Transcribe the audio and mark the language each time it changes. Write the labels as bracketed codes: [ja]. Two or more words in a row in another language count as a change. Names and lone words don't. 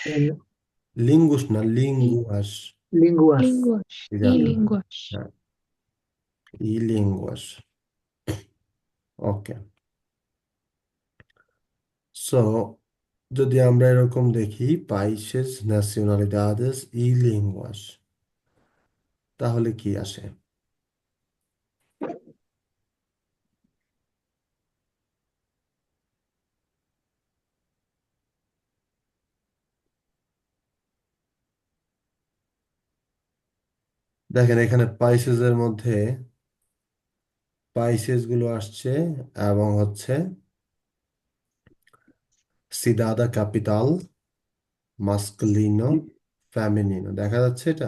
[bn] লিঙ্গুস না, ই লিঙ্গুয়াস। লিঙ্গুয়াস। [es] lenguas, y [bn] এক্সাক্টলি। লিঙ্গুয়াস। হ্যাঁ, [es] y lenguas. [bn] ওকে। সো যদি আমরা এরকম দেখি [es] países nacionalidades y lenguas, [bn] তাহলে কি আসে? দেখেন এখানে পাইসেস এর মধ্যে পাইসেস গুলো আসছে, এবং হচ্ছে [es] ciudad capital, masculino, femenino, [bn] দেখা যাচ্ছে এটা?